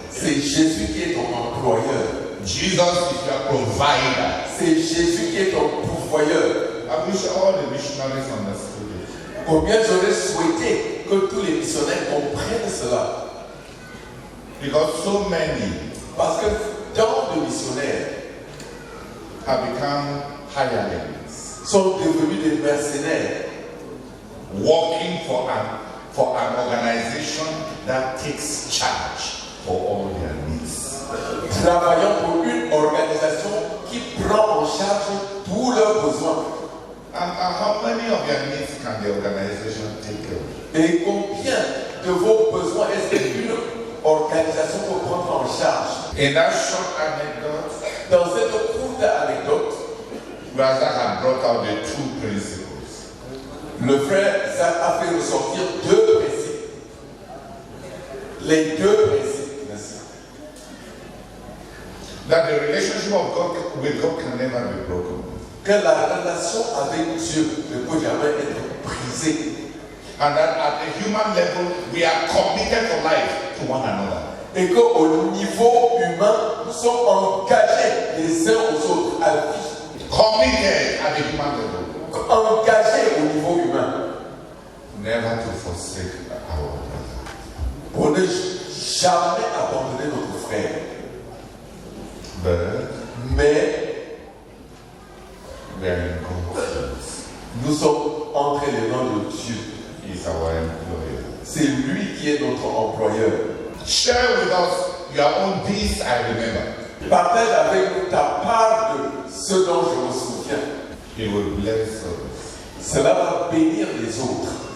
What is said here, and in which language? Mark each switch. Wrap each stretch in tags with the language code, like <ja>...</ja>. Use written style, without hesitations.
<fr>C'est Jésus qui est ton employeur.</fr> <en>Jesus is your provider.</en> <fr>C'est Jésus qui est ton pourvoyeur.</fr> <en>I wish all the missionaries understood it.</en> <fr>Combien j'aurais souhaité que tous les missionnaires comprennent cela.</fr> <en>Because so many</en> <fr>Parce que tant de missionnaires</fr> <en>have become hirelings,</en> <fr>sont devenus des mercenaires,</fr> <en>working for an organization that takes charge for all their needs.</en> <fr>travaillant pour une organisation qui prend en charge tous leurs besoins.</fr> <en>And how many of your needs can the organization take care of?</en> <fr>Et combien de vos besoins est-ce qu'une organisation peut prendre en charge?</fr> <en>In that short anecdote,</en> <fr>Dans cette courte anecdote,</fr> <en>Razak had brought out the two principles.</en> <fr>le frère Zach a fait ressortir deux principes. Les deux principes. Merci.</fr> <en>That the relationship of God with God can never be broken.</en> <fr>Que la relation avec Dieu ne peut jamais être brisée.</fr> <en>And that at the human level, we are committed for life to one another.</en> <fr>Et qu'au niveau humain, nous sommes engagés les uns aux autres à vie.</fr> <en>Committed at the human level.</en> <fr>Engagés au niveau humain.</fr> <en>Never to forsake our brother.</en> <fr>Pour ne jamais abandonner notre frère. Mais</fr> <en>we are in God's hands.</en> <fr>Nous sommes entre les mains de Dieu.</fr> <en>He is our employer.</en> <fr>C'est lui qui est notre employeur.</fr> <en>Share with us your own peace, I remember.</en> <fr>Partage avec nous ta part de ce dont je me souviens.</fr> <en>He will bless us.</en> <fr>Cela va bénir les autres.</fr>